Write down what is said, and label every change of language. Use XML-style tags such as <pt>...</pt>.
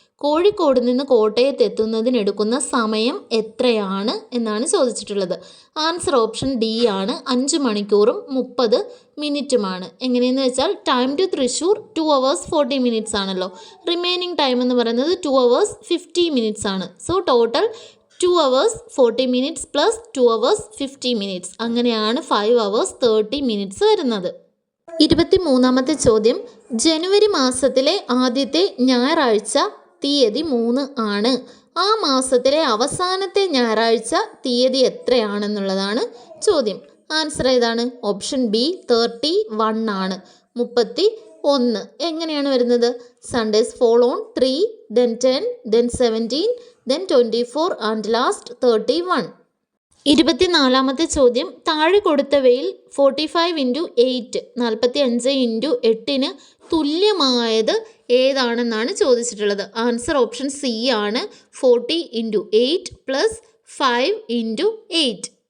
<ml>കോഴിക്കോട് നിന്ന് കോട്ടയത്തെത്തുന്നതിനെടുക്കുന്ന സമയം എത്രയാണ് എന്നാണ് ചോദിച്ചിട്ടുള്ളത്. ആൻസർ ഓപ്ഷൻ ഡി ആണ്. 5 മണിക്കൂറും 30 മിനിറ്റുമാണ്. എങ്ങനെയെന്ന് വെച്ചാൽ time to Thrissur 2 hours 40 minutes ആണല്ലോ. റിമൈനിങ് ടൈം എന്ന് പറയുന്നത് 2 hours 50 minutes ആണ്. So total 2 hours 40 minutes plus 2 hours 50 minutes. അങ്ങനെയാണ് 5 hours 30 minutes വരുന്നത്. 23ാമത്തെ ചോദ്യം, ജനുവരി മാസത്തിലെ ആദ്യത്തെ ഞായറാഴ്ച തീയതി 3 ആണ്. ആ മാസത്തിലെ അവസാനത്തെ ഞായറാഴ്ച തീയതി എത്രയാണെന്നുള്ളതാണ് ചോദ്യം. ആൻസർ ഏതാണ്? ഓപ്ഷൻ ബി 31 ആണ്. 31 എങ്ങനെയാണ് വരുന്നത്?</ml> <en>Sundays fall on 3, then 10, then 17, then 24 and last 31.</en> <ml>24ാമത്തെ ചോദ്യം, താഴെ കൊടുത്തവയിൽ 45 × 8 45 × 8 തുല്യമായത് ഏതാണെന്നാണ് ചോദിച്ചിട്ടുള്ളത്. ആൻസർ ഓപ്ഷൻ സി ആണ്. 40 × 8 + 5 × 8.</ml>